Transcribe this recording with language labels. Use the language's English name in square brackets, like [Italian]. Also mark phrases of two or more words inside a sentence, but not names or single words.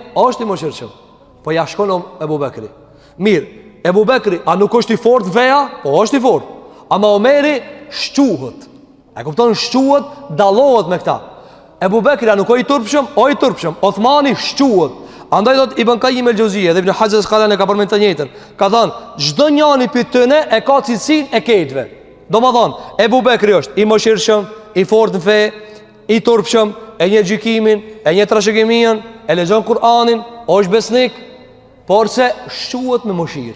[Albanian] Është I mëshirshëm. Po ja shkon Ebu Bekri. Mirë, Ebu Bekri, a nuk është I fortë veja? Po është I fortë. Ama Omeri shquhet. E kupton, shquhet, dallohet me këta. Ebu Bekri, a nuk është I turpshëm? O I turpshëm. Uthmani shquhet. Andaj thot Ibn Qayyim al-Jauziyja dhe Ibn Hajar al-Asqalani ka përmendur të njëjtën. Ka thënë, çdo njani prej tyre e ka cilësinë e këtëve. Domethënë, Ebu Bekri është I mëshirshëm, I fortë në fe, I turpshëm, e një gjykimin, e një trashëgiminë, e lexon Kur'anin, është besnik, por se shquhet me mëshirë.